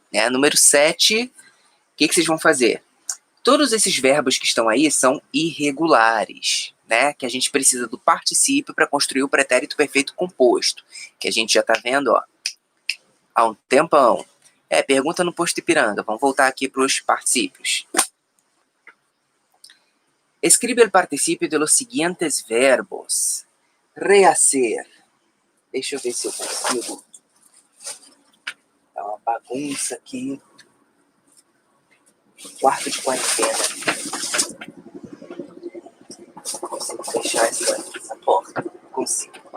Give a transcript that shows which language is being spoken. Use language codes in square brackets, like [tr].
[pt] Número 7, o que vocês vão fazer? Todos esses verbos que estão aí são irregulares, né? Que a gente precisa do particípio para construir o pretérito perfeito composto, que a gente já está vendo, ó, há um tempão. Pergunta no posto Ipiranga. Vamos voltar aqui para os particípios. [es] Escribe el participio de los siguientes verbos. Rehacer. [pt] Deixa eu ver se eu consigo. Tá uma bagunça aqui. Quarto de quarentena. Consigo fechar essa porta. Consigo.